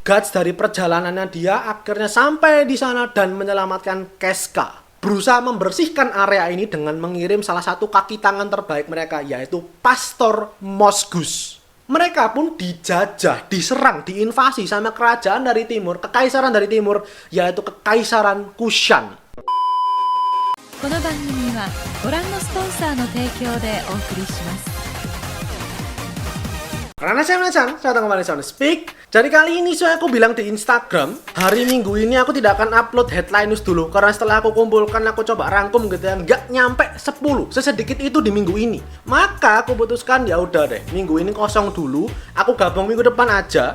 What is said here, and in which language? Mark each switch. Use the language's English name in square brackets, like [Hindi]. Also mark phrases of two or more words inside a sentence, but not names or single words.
[Indonesian] Guts dari perjalanannya dia akhirnya sampai di sana dan menyelamatkan Casca. Berusaha membersihkan area ini dengan mengirim salah satu kaki tangan terbaik mereka, yaitu Pastor Mosgus. Mereka pun dijajah, diserang, diinvasi sama kerajaan dari timur, kekaisaran dari timur, yaitu Kekaisaran Kushan. [Japanese] この番組はご覧のスポンサーの提供でお送りします。 [Indonesian] Karena saya datang kembali Sound Speak. Jadi kali ini aku bilang di Instagram, hari Minggu ini aku tidak akan upload [English] headline news [Indonesian] dulu, karena setelah aku kumpulkan, aku coba rangkum gitu ya, nggak nyampe 10, sesedikit itu di minggu ini. Maka aku putuskan ya udah deh, minggu ini kosong dulu, aku gabung minggu depan aja.